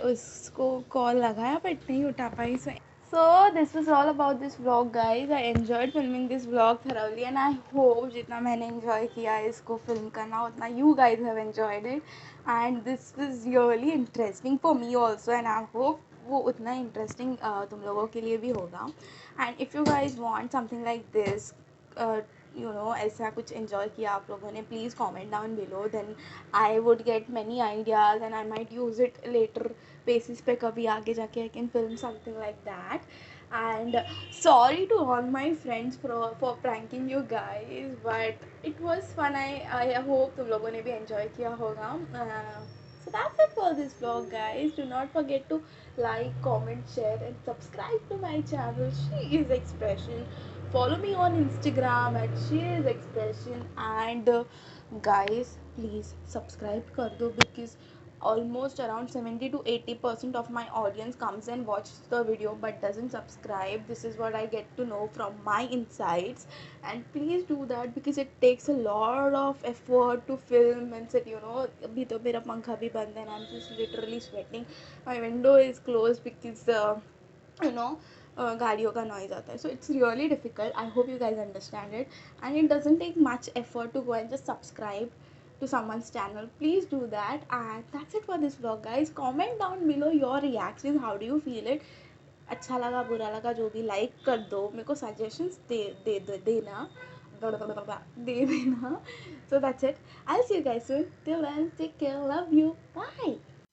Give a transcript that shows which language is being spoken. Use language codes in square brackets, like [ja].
[hi] उसको कॉल लगाया बट नहीं उठा पाई. [en] So this was all about this vlog guys. I enjoyed filming this vlog thoroughly and I hope [hi] जितना मैंने [en] enjoy [hi] किया है इसको [en] film [hi] करना उतना [en] you guys have enjoyed it and this was really interesting for me also and I hope [hi] वो उतना interesting तुम लोगों के लिए भी होगा. [en] And if you guys want something like this ऐसा कुछ enjoy किया आप लोगों ने, please comment down below, then I would get many ideas and I might use it later basis पे [hi] कभी आगे जाके [en] I can film something like that. And sorry to all my friends for pranking you guys, but it was fun. I hope [hi] तुम लोगों ने भी enjoy किया होगा. [en] So that's it for this vlog, guys. Do not forget to like, comment, share and subscribe to my channel She Is Expression. Follow me on Instagram at She Is Expression. And guys, please subscribe [hi] कर दो, [en] because almost around 70 to 80% of my audience comes and watches the video but doesn't subscribe. This is what I get to know from my insights, and please do that because it takes a lot of effort to film and sit. [hi] Abhi to mera pankha bhi band hai [en] and I'm just literally sweating. My window is closed because you know [hi] गाड़ियों का [en] noise आता है, so it's really difficult. I hope you guys understand it, and it doesn't take much effort to go and just subscribe to someone's channel. Please do that, and that's it for this vlog, guys. Comment down below your reactions. How do you feel it? [hi] अच्छा लगा, बुरा लगा, जो भी, like कर दो, मेरे को सजेशंस देना दे देना. [en] So that's it. I'll see you guys soon. Till then, take care. Love you. Bye.